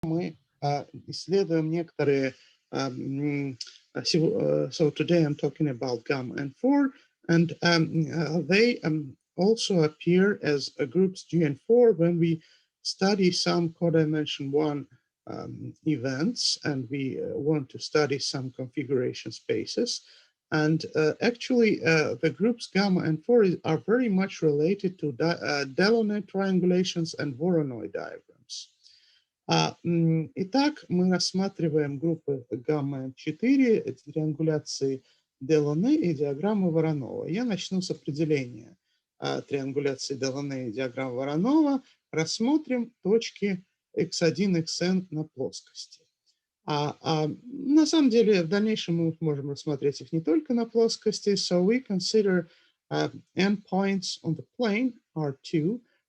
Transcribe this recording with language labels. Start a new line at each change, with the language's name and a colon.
Russian: мы исследуем некоторые.
English: So today I'm talking about gamma and 4, and they also appear as groups G and 4 when we study some codimension 1 events, and we want to study some configuration spaces. And actually, the groups gamma and 4 are very much related to Delaunay triangulations and Voronoi diagrams.
Russian: Итак, мы рассматриваем группы гамма-4, триангуляции Делоне и диаграммы Воронова. Я начну с определения триангуляции Делоне и диаграммы Воронова. Рассмотрим точки x1, xn на плоскости. На самом деле, в дальнейшем мы можем рассмотреть их не только на плоскости.
English: So we consider endpoints on the plane R2.